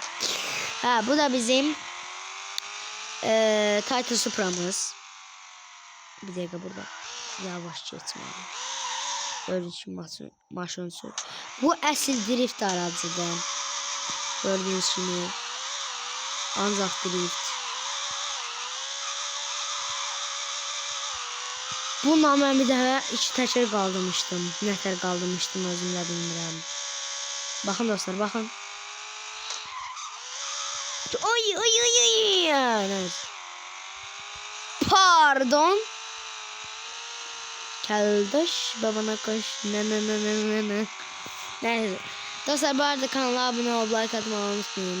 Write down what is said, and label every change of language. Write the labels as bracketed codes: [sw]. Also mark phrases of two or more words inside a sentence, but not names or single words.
[tr] Bu da bizim Toyota Supra'mız. Bir dakika burada yavaş geçmeli. Gördüğünüz gibi maşın sür. [az] Bu əsl drift aracıdır. [tr] Gördüğünüz gibi [az] ancaq drift. Bununla mən bir dəfə 2 təkər qaldırmışdım. Nətər qaldırmışdım özüm də bilmirəm. Baxın dostlar, baxın. Oy. [tr] Pardon. Kardeş babana koş. Ne. Neyse. Dostlar bu arada kanala abone olup like atmayı unutmayın.